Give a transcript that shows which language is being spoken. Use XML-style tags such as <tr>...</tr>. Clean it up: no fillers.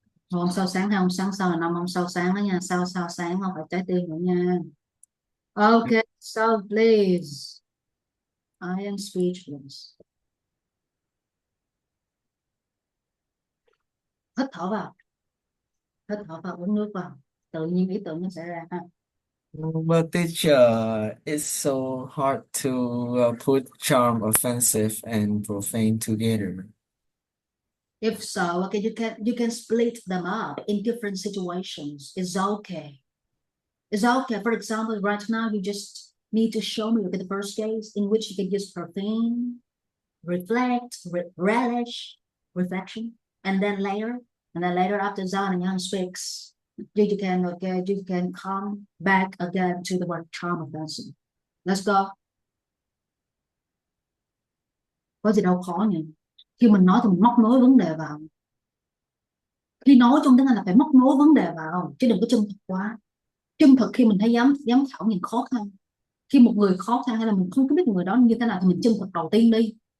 <vi>Một ông sao sáng, hai ông sáng sao là năm ông sao sáng đó nha, sao sao sáng không phải trái tim nữa nha.</vi> <en>Okay, so please. I am speechless.</en> <vi>Hít thở vào, hít thở vào, uống nước vào, tự nhiên ý tưởng nó sẽ ra ha.</vi> <en>But teacher, it's so hard to put charm, offensive, and profane together. If so, okay, you can split them up in different situations. It's okay. It's okay. For example, right now you just need to show me the first case in which you can use profane, reflect, relish, reflection, and then later after Zhang and Yang speaks, you can come back again to the word charm offensive. Let's go.</en> <vi>Có gì đâu khó nhỉ? Khi mình nói thì mình móc nối vấn đề vào. Khi nói trong tiếng Anh là phải móc nối vấn đề vào, chứ đừng có chân thực quá. Chân thực khi mình thấy giám khảo nhìn khó khăn. Khi một người khó khăn hay là mình không có biết người đó như thế nào thì mình chân thực đầu tiên đi.</vi>